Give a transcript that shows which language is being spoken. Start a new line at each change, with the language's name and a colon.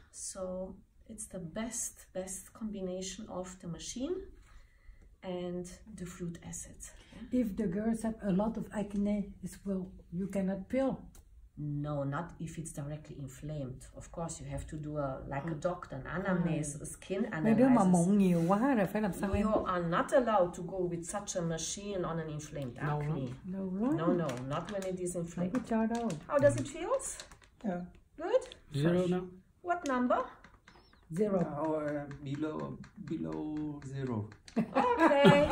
English: So it's the best combination of the machine and the fruit acids. Yeah? If the girls have a lot of acne, you cannot peel. No, not if it's directly inflamed. Of course, you have to do like a doctor, an anamnesis, a skin analysis.
Vietnamese: Mấy đứa mà mụn nhiều quá rồi phải làm sao em?
English: You are not allowed to go with such a machine on an inflamed acne. No, not when it is inflamed.
Vietnamese: Không có cho đâu.
English: How does it feel? Yeah. Good? 0 now. What number? Zero. No, below 0. Okay.